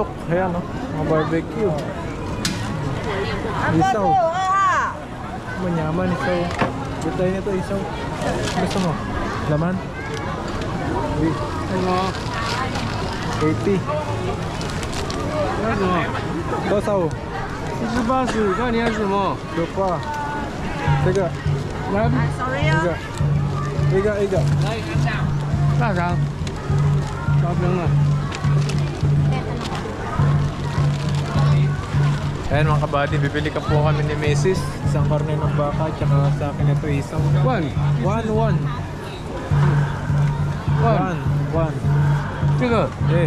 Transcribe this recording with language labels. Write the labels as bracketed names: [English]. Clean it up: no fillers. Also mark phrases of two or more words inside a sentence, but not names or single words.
[Filipino] Ayan, no? Mga barbecue. Isaw. Manyaman, isaw. Gusto nito, isaw. Gusto mo? Laman? Ano? 80. Ano? Tosaw. [Chinese] 48，看你要什么？有挂。这个。来。 Sorry 一个。一个。大肠。 [Filipino] 大 Sabi nga. Ito na. Ayan mga kabady, bibili ka po kami ni Mrs. Isang karne ng baka, tsaka sa akin ito isang one. Tiga. Yes.